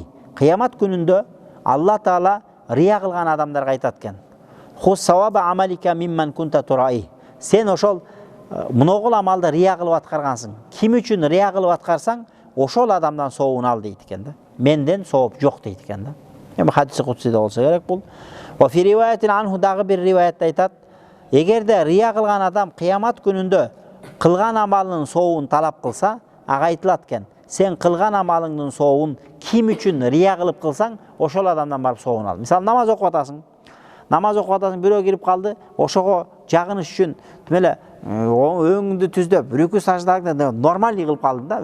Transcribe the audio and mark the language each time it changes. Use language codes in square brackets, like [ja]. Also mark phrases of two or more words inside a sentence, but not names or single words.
[ky] Кыямат күнүндө Алла Таала рия кылган адамдарга айтат экен: [ar] "خذ ثواب عملك ممن كنت ترائي." [ky] Сен ошол муногул амалды рия кылып аткаргансың. Ким үчүн рия кылып аткарсаң, ошол адамдан сообун ал дейт экен да. Менден сооп жок дейт экен да. Эми хадиси кудсиде болсо керек бул. [ar] وفي رواية عنه [ky] дагы бир риваятта айтат: "Эгерде рия кылган адам кыямат күнүндө кылган амалынын сообун талап кылса, ага айтылат экен: сен кылган амалыңдын сообун ким үчүн рия кылып кылсаң, ошол адамдан барып сообун ал. Мисалы, намаз окуп атасың. Бирөө кирип калды, ошого жагыныш үчүн эле өңүңдү түздөп, рүкү саждагы нормальный кылып калдың да.